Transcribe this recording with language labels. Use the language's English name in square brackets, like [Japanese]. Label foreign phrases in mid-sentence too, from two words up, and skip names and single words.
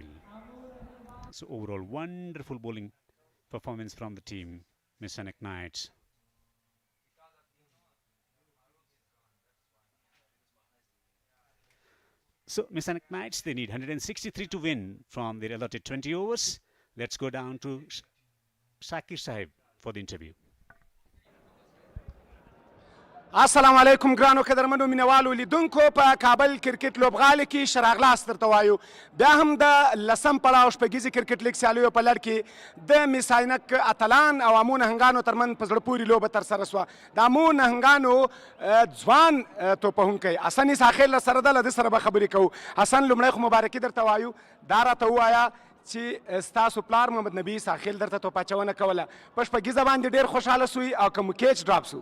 [English] So overall, wonderful bowling performance from the team, Mis-e-Ainak Knights. So Mis-e-Ainak Knights, they need 163 to win from their allotted 20 overs. Let's go down to Shakir Sahib for the interview. [Pashto] السلام علیکم ګرانو قدرمنو مینوالو لیدونکو په کابل کرکټ لوبغالي کې شراغلاس درته وایو بیا هم د لسم پړاو شپږیزې کرکټ لیګ سیالیو په لړ کې د مس-e-Ainak اتلان او امو نهنګانو ترمنځ په زړه پورې لوبه ترسره شوه د امو نهنګانو ځوان توپوهونکی حسن ساخیل سره ده له ده سره به خبرې کوو حسن لومړی خو مبارکي درته وایو دا راته ووایه چې ستاسو پلار محمد نبي ساخیل درته توپ اچونه کوله په شپږیزه باندې ډېر خوشحاله سوی او که مو [English] catch drop [Pashto] سو